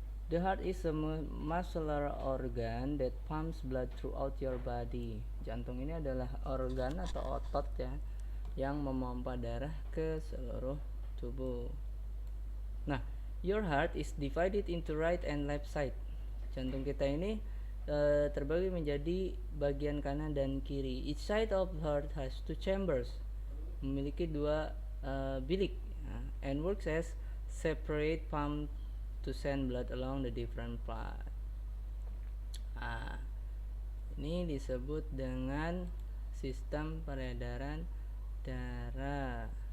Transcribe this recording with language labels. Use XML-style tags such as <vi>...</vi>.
<en>The heart is a muscular organ that pumps blood throughout your body.</en> <id>Jantung ini adalah organ atau otot ya yang memompa darah ke seluruh tubuh.</id> <en>Nah, your heart is divided into right and left side.</en> <id>Jantung kita ini terbagi menjadi bagian kanan dan kiri.</id> <en>Each side of the heart has two chambers,</en> <id>memiliki dua bilik,</id> <en>and works as separate pump to send blood along the different parts.</en> <id>Ini disebut dengan sistem peredaran darah.</id>